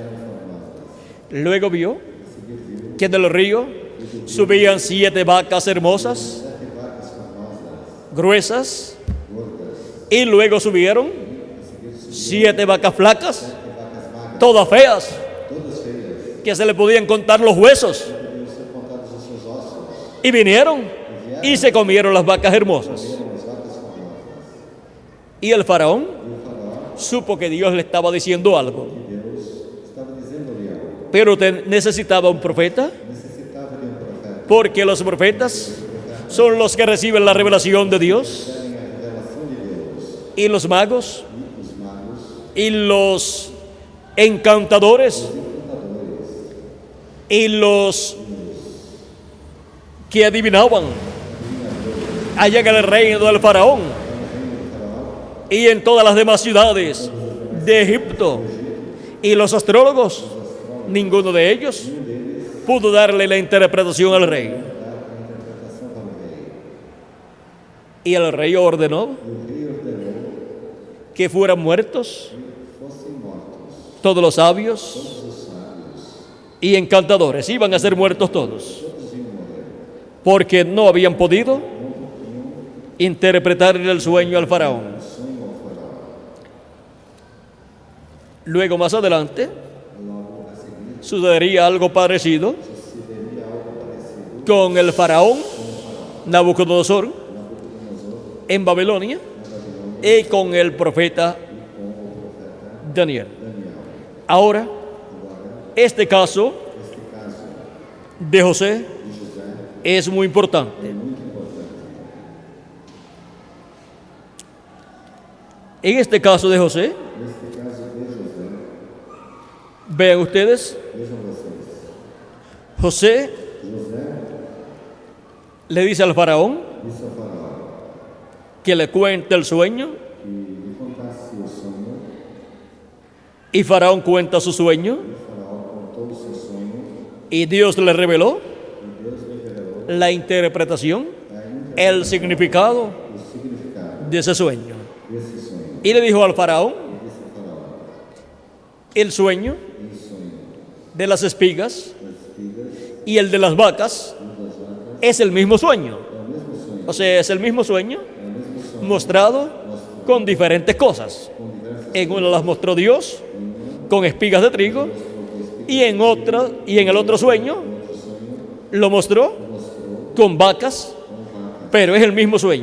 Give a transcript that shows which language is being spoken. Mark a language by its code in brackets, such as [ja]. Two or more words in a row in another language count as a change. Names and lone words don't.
[es] Luego vio que del río subían 7 vacas hermosas, gruesas, y luego subieron 7 vacas flacas, todas feas, [pt] todas feias, [es] que se le podían contar los huesos, [pt] podiam ser contados os seus ossos, [es] y vinieron y se comieron las vacas hermosas. [pt] eram as vacas formosas. [es] Y el faraón [pt] E o faraó, [es] supo que Dios le estaba diciendo algo, [pt] Deus, estava dizendo-lhe algo. [es] pero necesitaba un profeta, [pt] Necessitava de profeta. [es] porque los profetas son los que reciben la revelación de Dios, [pt] Recebem a revelação de Deus. [es] y los magos [pt] E os magos, [es] y los encantadores [pt] encantadores, [es] y los que adivinaban allá en el reino del faraón y en todas las demás ciudades de Egipto, y los astrólogos, ninguno de ellos pudo darle la interpretación al rey. [pt] interpretação para o rei. [es] Y el rey ordenó [pt] O rei ordenou [es] que fueran muertos [pt] que fossem mortos [es] todos los sabios [pt] todos os sábios, [es] y encantadores. Iban a ser muertos todos, [pt] todos iam morrer, [es] porque no habían podido interpretar el sueño al faraón. [pt] sonho ao faraó. [es] Luego, más adelante, [pt] Logo a seguir, [es] sucedería algo parecido [pt] sucederia algo parecido [es] con el faraón Nabucodonosor en Babilonia y con el profeta Daniel. Ahora, este caso [pt] este caso [es] de José [pt] de José [es] es muy importante. [pt] é muito importante. [es] En este caso de José, [pt] Neste caso de José, [es] vean ustedes, [pt] vejam vocês, [es] José [pt] José [es] le dice al faraón [pt] disse ao faraó [es] que le cuente el sueño, [pt] que lhe contasse o sonho, [es] y faraón cuenta su sueño, [pt] o faraó contou o seu sonho, [es] y Dios le reveló [pt] e Deus lhe revelou [es] la interpretación, [pt] a [es] el significado [pt] o significado [es] de ese sueño. [pt] desse sonho. [es] Y le dijo al faraón, [pt] E disse ao faraó, [es] el sueño [pt] o sonho [es] de las espigas [pt] das espigas [es] y el de las vacas [pt] e das vacas [es] es el mismo sueño. [pt] é o mesmo sonho, [es] O sea, es el mismo sueño [pt] é o mesmo sonho [es] mostrado con diferentes cosas. [pt] com diversas [es] En una las mostró Dios con espigas de trigo, y en el otro sueño lo mostró con vacas, pero es el mismo sueño.